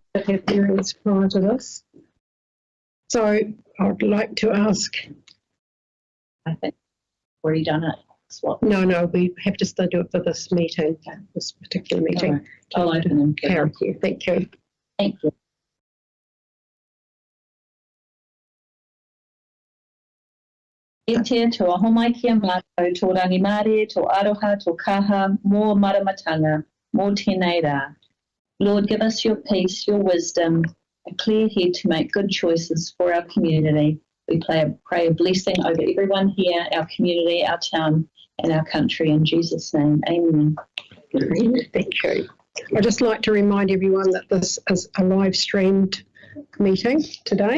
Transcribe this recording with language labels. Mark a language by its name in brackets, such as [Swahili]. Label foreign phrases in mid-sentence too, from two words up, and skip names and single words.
[English] I had hearings prior to this. So I'd like to ask... I think we've already done it. No, we have to still do it for this meeting, this particular meeting. Right. I'll open them. Thank you. Thank you. [Māori] E te tō ahomai kia mātou, tō rangi mare, tō aroha, tō kaha, mō maramatanga, mō tēnei rā. [English] Lord, give us your peace, your wisdom, a clear head to make good choices for our community. We pray a blessing over everyone here, our community, our town, and our country. In Jesus' name, amen. Thank you. I'd just like to remind everyone that this is a live streamed meeting today.